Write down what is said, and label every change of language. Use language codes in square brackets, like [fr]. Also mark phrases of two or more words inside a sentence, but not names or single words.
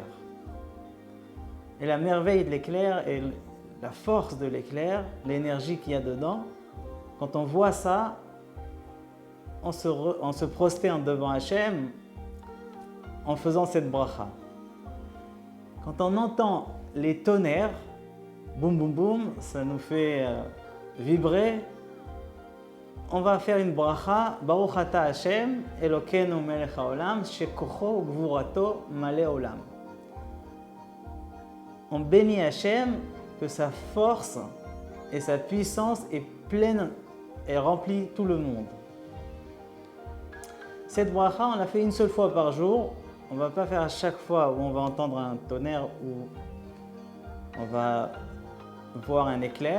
[fr] Et la merveille de l'éclair et la force de l'éclair, l'énergie qu'il y a dedans, quand on voit ça, on se prosterne devant Hachem en faisant cette bracha. Quand on entend les tonnerres, boum boum boum, ça nous fait vibrer. On va faire une bracha, [he] ברוך אתה השם אלוקינו מלך העולם שכוחו וגבורתו מלא עולם. [fr] On bénit Hachem que sa force et sa puissance est pleine et remplit tout le monde. Cette bracha, on la fait une seule fois par jour. On ne va pas faire à chaque fois où on va entendre un tonnerre ou on va voir un éclair.